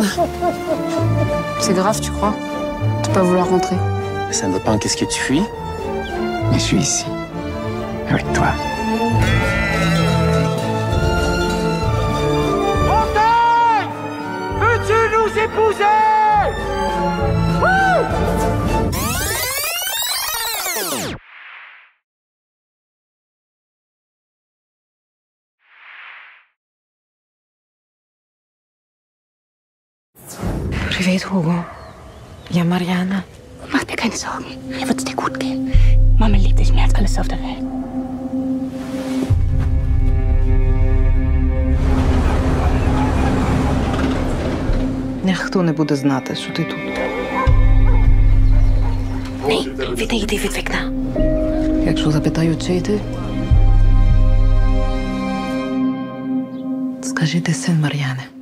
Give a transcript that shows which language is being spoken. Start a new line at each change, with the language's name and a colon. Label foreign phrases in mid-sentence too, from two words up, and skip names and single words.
French: C'est grave, tu crois? De pas vouloir rentrer. Ça dépend qu'est-ce que tu fuis. Mais je suis ici. Avec toi. Montagne! Veux-tu nous épouser?
German: Privet, Hugo. Ich bin Marianne. Mach dir keine Sorgen. Hier wird's dir gut gehen. Mama liebt dich mehr als alles auf der Welt.
Ukrainian: Ніхто не буде знати, що ти тут. Ні, відійди від вікна. Якщо запитають, чий ти, скажи, ти син Мар'яни.